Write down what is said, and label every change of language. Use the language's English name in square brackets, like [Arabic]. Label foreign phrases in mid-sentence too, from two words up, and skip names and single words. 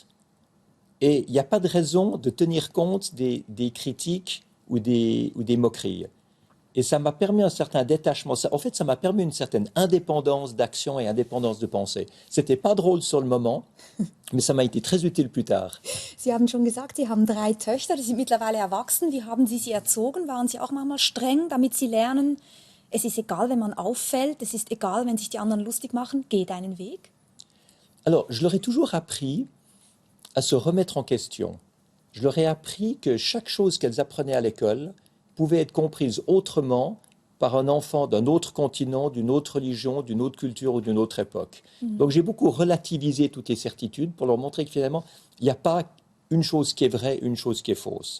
[French] Et il n'y a pas de raison de tenir compte des critiques ou des moqueries. Et ça m'a permis un certain détachement. En fait, ça m'a permis une certaine indépendance d'action et indépendance de pensée. C'était pas drôle sur le moment, mais ça m'a été très utile plus tard. [German] Sie haben schon gesagt, Sie haben 3 Töchter, die sind mittlerweile erwachsen. Wie haben Sie sie erzogen? Waren Sie auch manchmal streng, damit sie lernen, es ist egal, wenn man auffällt, es ist egal, wenn sich die anderen lustig machen, geh deinen Weg? [French] Alors, je leur ai toujours appris à se remettre en question. Je leur ai appris que chaque chose qu'elles apprenaient à l'école pouvait être comprise autrement par un enfant d'un autre continent, d'une autre religion, d'une autre culture ou d'une autre époque. Donc j'ai beaucoup relativisé toutes les certitudes pour leur montrer que finalement, il n'y a pas une chose qui est vraie, une chose qui est fausse.